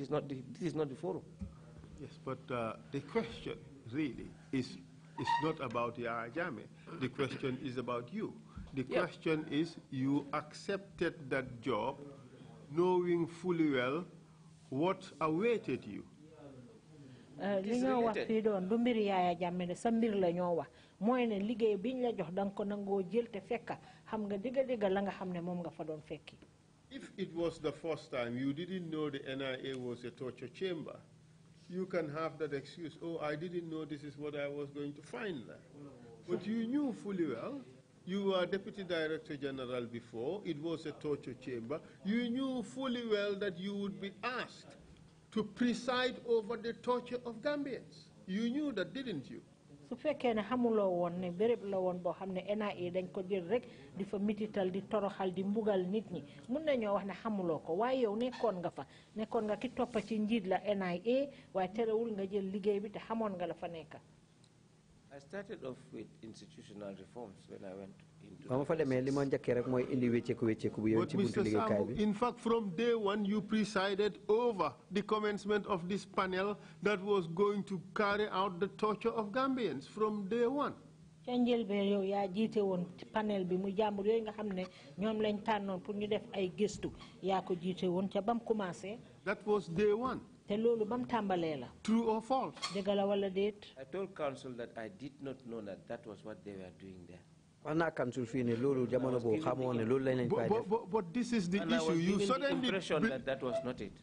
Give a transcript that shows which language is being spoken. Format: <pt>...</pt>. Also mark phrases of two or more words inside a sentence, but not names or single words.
<en>This is not the forum. Yes, but the question really is not about Yaya Jammeh. The question is about you. The question is, you accepted that job knowing fully well what awaited you.</en> <wo>Li ñoo wax fii doon du mbir Yaya Jammeh sa mbir la ñoo wax mooy ne liggéey biñ la jox danga ko nangoo jël te fekk xam nga digga la nga xam ne moom nga fa doon fekki.</wo> <en>If it was the first time you didn't know the NIA was a torture chamber, you can have that excuse, oh, I didn't know this is what I was going to find there. But you knew fully well. You were Deputy Director General before. It was a torture chamber. You knew fully well that you would be asked to preside over the torture of Gambians. You knew that, didn't you?</en> <wo>Su fekkee ne xamuloo woon ne béréb la woon boo xam ne NIA dañ ko jël rek di fa mitital di toroxal di mbugal nit ñi mun nañoo wax ne xamuloo ko waaye yow nekkoon nga fa nekkoon nga ki toppa ci njiit la NIA waaye terewul nga jël liggéey bi te xamoon nga la fa nekk.</wo> <en>I started off with institutional reforms when I went into. But Mr. Sambou, in fact, from day one, you presided over the commencement of this panel that was going to carry out the torture of Gambians from day one.</en> <wo>Panel bi mu jàmbur yooyu nga xam ne ñoom lañ tànnoon pour ñu def ay gëstu yaa ko jiite woon ca bam commencé.</wo> <en>That was day one. True or false? I told counsel that I did not know that was what they were doing there. But this is the issue. You suddenly that was not it.</en>